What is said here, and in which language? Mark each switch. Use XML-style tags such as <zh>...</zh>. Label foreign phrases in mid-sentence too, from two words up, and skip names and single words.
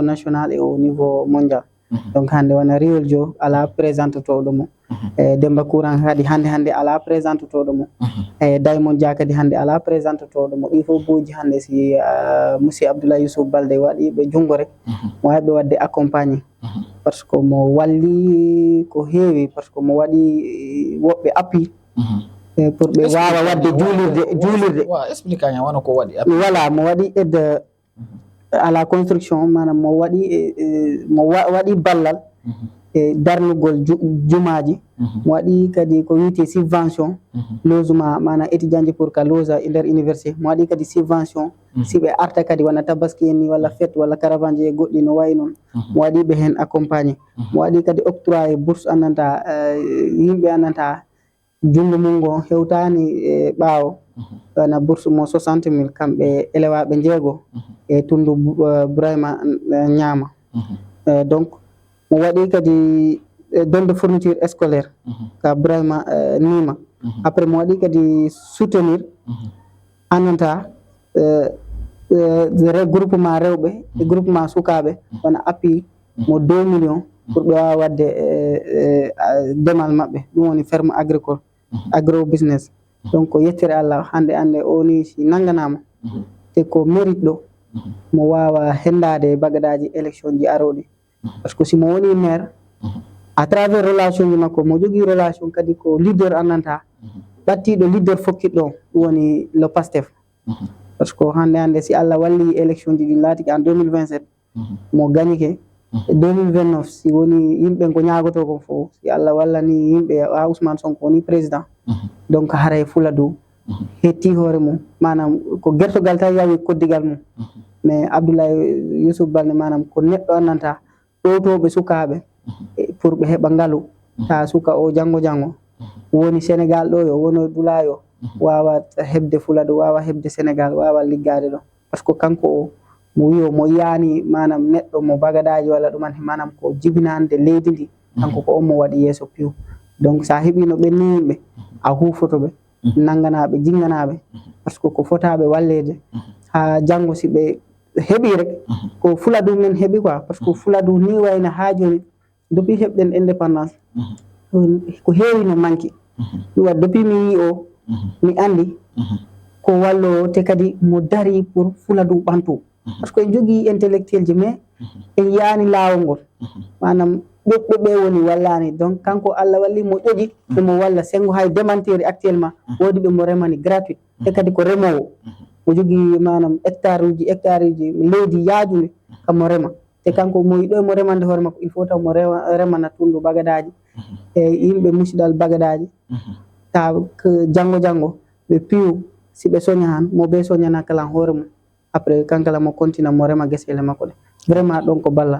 <fr>national et au niveau mondial</fr> <ff>donc hande wana riwol jo ala présentatoɗo mo Demba Courant kadi hande ala présentatoɗo mo Diamond Dia kadi hande ala présentatoɗo mo ɗi fof boji hande si monsieur Abdoulaye Youssouf Baldé waɗi ɓe jungo rek mo waɓe wadde</ff> <fr>accompagné par ce que</fr> <ff>mo walli ko heewi</ff> <fr>par ce que</fr> <ff>mo waɗi woɓɓe</ff> <fr>appui pour</fr> <ff>ɓe wawa wadde juulirde explique nya wana ko waɗi voilà mo waɗi</ff> <fr>aide à la construction</fr> <ff>manam mo waɗi ballal e darnugol jumaji mo waɗi kadi ko wiyete</ff> <fr>subvention logement</fr> <ff>mana étudiant ji pour ka loja e nder université mo waɗi kadi subvention si ɓe arta kadi wana tabaski en ni walla fête walla caravane je goɗɗi no wayi noon mo waɗi ɓe hen accompagné mo waɗi kadi</ff> <fr>octroyé bourse</fr> <ff>annanta yimɓe annanta jungo mum ngo hewtani e ɓaawo wana bourse mo 60 000 kamɓe élewaɓe jeego e Tundu Bourayma Ñaama donc mo waɗi kadi</ff> <fr>don de fourniture scolaire</fr> <ff>ka Bourayma Nima après mo waɗi kadi soutenir annanta regroupement rewɓe e groupement sukaɓe wona appui mo 2 millions pour ɓe wawa wadde demal maɓɓe ɗum woni</ff> <fr>ferme agricole agro business</fr> <ff>donc ko yettere Allah hande o ni si nanganama te ko mérite ɗo mo wawa hendade bagadaji élection ji aroɗi</ff> <fr>parce que</fr> <ff>simo woni maire</ff> <fr>à travers relation</fr> <ff>ji makko mo jogui relation kadi ko leader annanta ɓattiɗo leader fokkiɗo ɗum woni</ff> <fr>le PASTEF parce que</fr> <ff>hande si Allah walli élection ji ɗin laatiki en 2027 mo gagnike 2029 si woni yimɓe ko ñagoto ko fof si Allah wallani yimɓe Ousmane Sonko woni</ff> <fr>président donc</fr> <ff>haray Fuladu hetti hoore mum manam ko gertogal tan yawi koddigal mum mais Abdoulaye Youssouf Baldé manam ko neɗɗo annanta ɗowtoɓe sukaɓe pour ɓe heɓa ngaalu ta suka o janggo woni Sénégal ɗo yo wono Dula yo wawa hebde Fuladu wawa hebde Sénégal wawa liggade ɗo</ff> <fr>par ce que</fr> <ff>kanko o mo wiyo mo yani manam neɗɗo mo bagadaji walla ɗuman manam ko jibinande leydi ndi kanko ko on mo waɗi yeeso piw donc sa heeɓi no ɓenni yimɓe a hufotoɓe nanganaɓe jinganaɓe</ff> <fr>par ce que</fr> <ff>ko fotaɓe wallede ha janggo si ɓe heeɓi rek ko Fuladu men heeɓi</ff> <fr>quoi par ce que</fr> <ff>Fuladu ni wayno ha joni depuis heɓɗen indépendance ko heewi no manki ɗum waɗi depuis mi yi o mi andi ko wallo te kadi mo dari pour Fuladu ɓantu</ff> <fr>par ce que</fr> <ff>en jogui intellectuel ji mais en yaani laawol ngol manam ɓe woni wallani donc kanko Allah walli mo ƴoƴi emo walla sengo hay</ff> <fr>démentir actuellement</fr> <ff>woodi ɓe mo remani gratuit te kadi ko remowo mo jogui manam hectare uji leydi yaajundi kamo rema te kanko mo yiɗo mo remande hoore makko</ff> <fr>il faut</fr> <ff>taw mo remana Tundu bagadaji e yimɓe musidal bagadaji ta janggo ɓe piyu si ɓe soña han mo ɓe soñana kala hoore mum après kankala mo continue mo rema guesele makko ɗe vraiment ɗon ko balla.</ff>